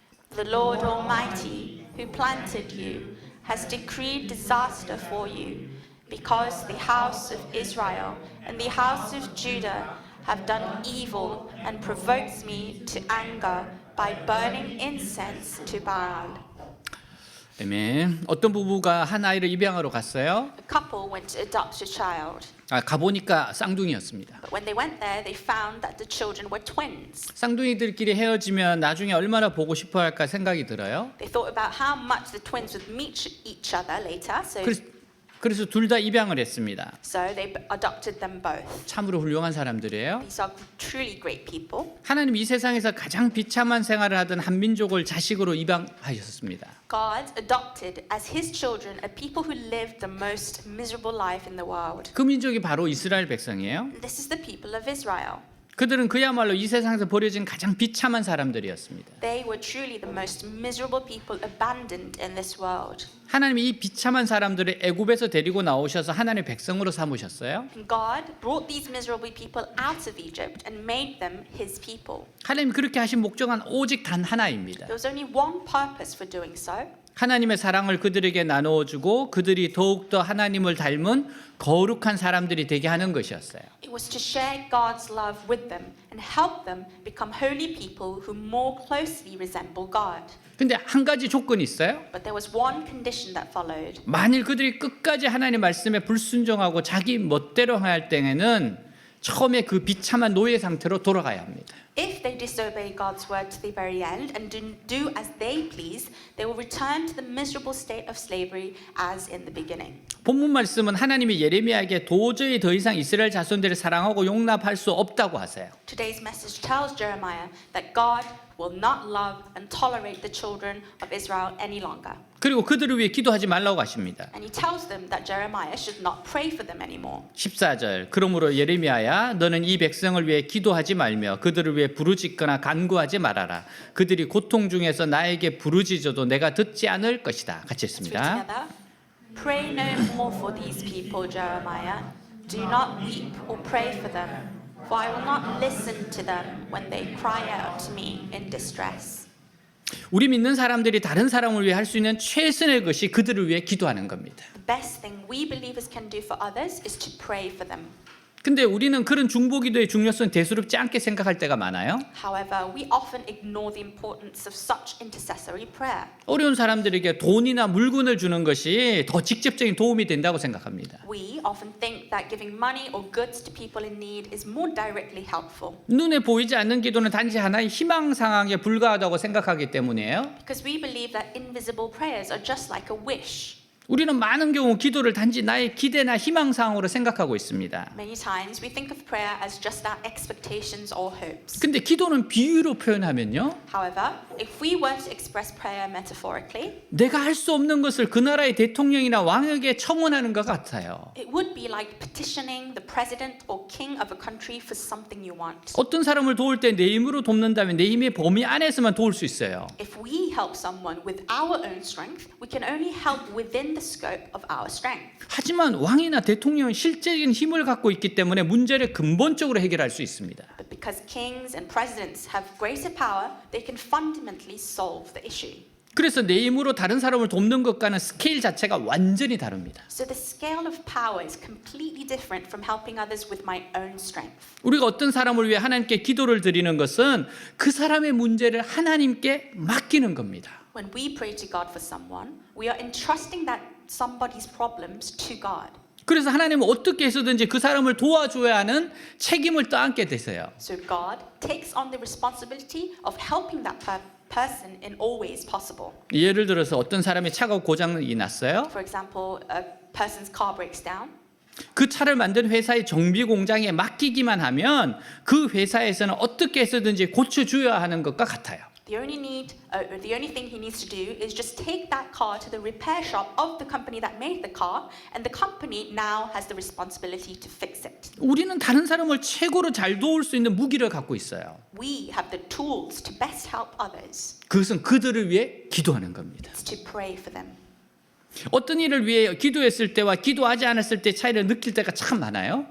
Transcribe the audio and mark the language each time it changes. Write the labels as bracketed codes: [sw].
[en] The Lord Almighty, who planted you, has decreed disaster for you, because the house of Israel and the house of Judah have done evil and provoked me to anger by burning incense to Baal. [ko] 아멘. 어떤 부부가 한 아이를 입양하러 갔어요. [en] A couple went to adopt a child, [ko] 가보니까 쌍둥이였습니다. [en] but when they went there, they found that the children were twins. [ko] 쌍둥이들끼리 헤어지면 나중에 얼마나 보고 싶어 할까 생각이 들어요. [en] They thought about how much the twins would meet each other later, [ko] 그래서 둘 다 입양을 했습니다. [en] so they adopted them both. [ko] 참으로 훌륭한 사람들이에요. [en] These are truly great people. [ko] 하나님 이 세상에서 가장 비참한 생활을 하던 한 민족을 자식으로 입양하셨습니다. [en] God adopted as his children a people who lived the most miserable life in the world. [ko] 그 민족이 바로 이스라엘 백성이에요. [en] This is the people of Israel. [ko] 그들은 그야말로 이 세상에서 버려진 가장 비참한 사람들이었습니다. [en] They were truly the most miserable people abandoned in this world. [ko] 하나님이 이 비참한 사람들을 애굽에서 데리고 나오셔서 하나님의 백성으로 삼으셨어요. [en] And God brought these miserable people out of Egypt and made them his people. [ko] 하나님 그렇게 하신 목적은 오직 단 하나입니다. [en] There was only one purpose for doing so. [ko] 하나님의 사랑을 그들에게 나누어 주고 그들이 더욱더 하나님을 닮은 거룩한 사람들이 되게 하는 것이었어요. [en] It was to share God's love with them and help them become holy people who more closely resemble God. [ko] 근데 한 가지 조건이 있어요. [en] But there was one condition that followed. [ko] 만일 그들이 끝까지 하나님 말씀에 불순종하고 자기 멋대로 할 때에는 처음에 그 비참한 노예 상태로 돌아가야 합니다. [en] If they disobey God's word to the very end and do as they please, they will return to the miserable state of slavery as in the beginning. [ko] 본문 말씀은 하나님이 예레미야에게 도저히 더 이상 이스라엘 자손들을 사랑하고 용납할 수 없다고 하세요. [en] Today's message tells Jeremiah that God will not love and tolerate the children of Israel any longer. [ko] 그리고 그들을 위해 기도하지 말라고 하십니다. [en] And he tells them that Jeremiah should not pray for them anymore. [ko] 14절 그러므로 예레미야야 너는 이 백성을 위해 기도하지 말며 그들을 위해 부르짖거나 간구하지 말아라. 그들이 고통 중에서 나에게 부르짖어도 내가 듣지 않을 것이다. 같이 [en] Let's read [ko] 했습니다. [en] together. Pray no more for these people, Jeremiah. Do not weep or pray for them, for I will not listen to them when they cry out to me in distress. [ko] 우리 믿는 사람들이 다른 사람을 위해 할 수 있는 최선의 것이 그들을 위해 기도하는 겁니다. [en] The best thing we believers can do for others is to pray for them. [ko] 근데 우리는 그런 중보기도의 중요성 대수롭지 않게 생각할 때가 많아요. [en] However, we often ignore the importance of such intercessory prayer. [ko] 어려운 사람들에게 돈이나 물건을 주는 것이 더 직접적인 도움이 된다고 생각합니다. [en] We often think that giving money or goods to people in need is more directly helpful. [ko] 눈에 보이지 않는 기도는 단지 하나의 희망 상황에 불과하다고 생각하기 때문이에요. [en] Because we believe that invisible prayers are just like a wish. [ko] 우리는 많은 경우 기도를 단지 나의 기대나 희망 상황으로 생각하고 있습니다. [en] Many times we think of prayer as just our expectations or hopes. [ko] 근데 기도는 비유로 표현하면요. [en] However, if we were to express prayer metaphorically, [ko] 내가 할 수 없는 것을 그 나라의 대통령이나 왕에게 청원하는 것 같아요. [en] it would be like petitioning the president or king of a country for something you want. [ko] 어떤 사람을 도울 때 내 힘으로 돕는다면 내 힘의 범위 안에서만 도울 수 있어요. [en] If we help someone with our own strength, we can only help within the scope of our strength. [ko] 하지만 왕이나 대통령은 실제적인 힘을 갖고 있기 때문에 문제를 근본적으로 해결할 수 있습니다. [en] But because kings and presidents have greater power, they can fundamentally solve the issue. [ko] 그래서 내 힘으로 다른 사람을 돕는 것과는 스케일 자체가 완전히 다릅니다. [en] So the scale of power is completely different from helping others with my own strength. [ko] 우리가 어떤 사람을 위해 하나님께 기도를 드리는 것은 그 사람의 문제를 하나님께 맡기는 겁니다. [en] When we pray to God for someone, we are entrusting that somebody's problems to God. [ko] 그래서 하나님은 어떻게 해서든지 그 사람을 도와줘야 하는 책임을 떠안게 되세요. [en] So God takes on the responsibility of helping that person in all ways possible. [ko] 예를 들어서 어떤 사람의 차가 고장이 났어요. [en] For example, a person's car breaks down. [ko] 그 차를 만든 회사의 정비 공장에 맡기기만 하면 그 회사에서는 어떻게 해서든지 고쳐줘야 하는 것과 같아요. [en] The only thing he needs to do is just take that car to the repair shop of the company that made the car, and the company now has the responsibility to fix it. [ko] 우리는 다른 사람을 최고로 잘 도울 수 있는 무기를 갖고 있어요. [en] We have the tools to best help others. [ko] 그것은 그들을 위해 기도하는 겁니다. [en] It's to pray for them. [ko] 어떤 일을 위해 기도했을 때와 기도하지 않았을 때 차이를 느낄 때가 참 많아요.